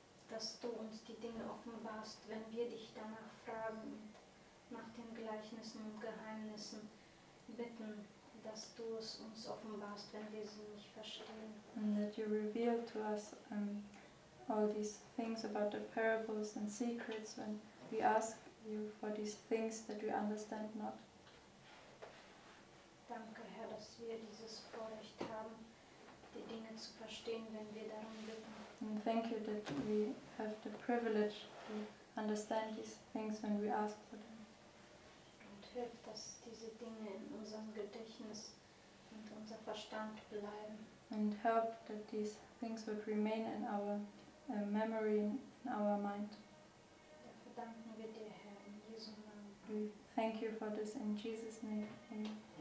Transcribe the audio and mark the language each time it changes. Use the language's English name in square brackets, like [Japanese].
[German] dass du uns die Dinge offenbarst, wenn wir dich danach fragen und nach den Gleichnissen und Geheimnissen bitten, dass du es uns offenbarst, wenn wir sie nicht verstehen. [English] and that you reveal to us all these things about the parables and secrets when we ask you for these things that we understand not. [German] Danke, Herr, dass wir dieses Vorrecht haben, die Dinge zu verstehen, wenn wir darum bitten. [English] And thank you that we have the privilege to understand these things when we ask for them. [German] Und hilf, dass diese Dinge in unserem Gedächtnis und unser Verstand bleiben. [English] And help that these things would remain in our memory, in our mind. [German] Dafür danken wir dir, Herr, in Jesu Namen. [English] We thank you for this in Jesus' name. Amen.